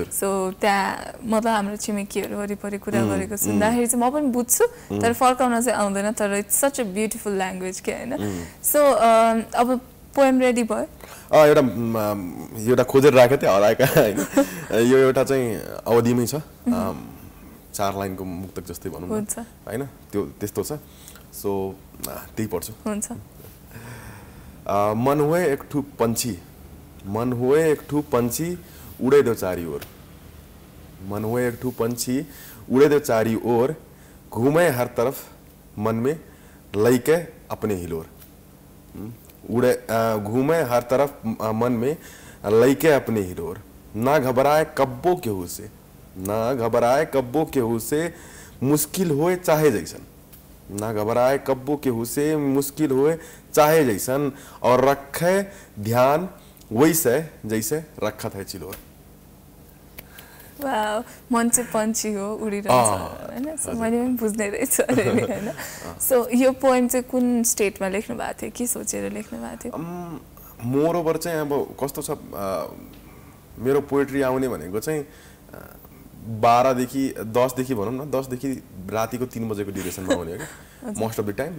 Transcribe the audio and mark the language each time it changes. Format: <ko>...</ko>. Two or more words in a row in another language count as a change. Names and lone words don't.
<ne>सो त्यहाँ मतलब हाम्रो छिमेकीहरू वरिपरि कुरा गरेको सुन्दाखेरि चाहिँ म पनि बुझ्छु तर फर्काउन चाहिँ आउँदैन तर</ne> <en>it's such a beautiful language</en> <ne>के होइन सो अब</ne> <en>poem ready</en> <ne>भयो एउटा खोजेर राखेको थिएँ हराएका होइन यो एउटा चाहिँ अवधिमै छ 4 लाइनको मुक्तक जस्तै भनौँ न होइन त्यो त्यस्तो छ सो त्यही पढ्छु हुन्छ</ne> <bho>मन हुए एक ठू पंछी मन हुए एक ठू पंछी उड़े दो चारी ओर, मन हुए एक ठू पंछी उड़े दो चारी ओर, घूमे हर तरफ मन में लैके अपने हिलोर। उड़े घूमे हर तरफ मन में लैके अपने हिलोर, ना घबराए कब्बो केहू से, ना घबराए कब्बो केहू से, मुश्किल होए चाहे जैसन, ना घबराए कब्बो केहू से, मुश्किल होए चाहे जैसन, और रखे ध्यान वैसे जैसे रखा था चिलोर।</bho> <ne>वाव, मन चाहिँ पन्छी हो, उडिरहन्छ हैन। सो मैले पनि बुझ्दै रहेछु अलिअलि हैन। सो यो पोएम चाहिँ कुन स्टेटमा लेख्नु भएको थियो, के सोचेर लेख्नु भएको थियो?</ne> <en>more over</en> <ne>चाहिँ अब कस्तो छ, मेरो पोएट्री आउने भनेको चाहिँ 12 देखि 10 देखि भनौँ न, 10 देखि रातिको 3 बजेको ड्युरेसनमा आउने हो कि</ne> <en>most of the time.</en>